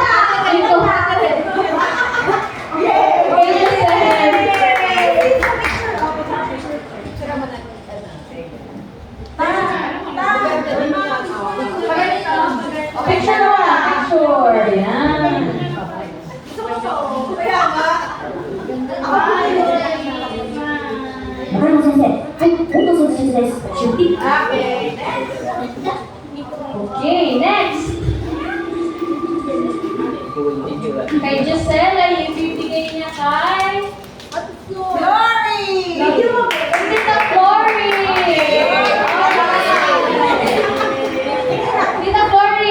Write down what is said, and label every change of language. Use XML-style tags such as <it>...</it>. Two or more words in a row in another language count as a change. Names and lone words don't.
<tl>Kay Giselle. Picture mo na, picture. Yan.</tl> <ja>中山先生、はい、本当そうです。出品。</ja> <en>Okay, next.</en> <tl>Kay Giselle ay ibibigay niya kay... Glory! Tita Flory! Tita Flory!</tl>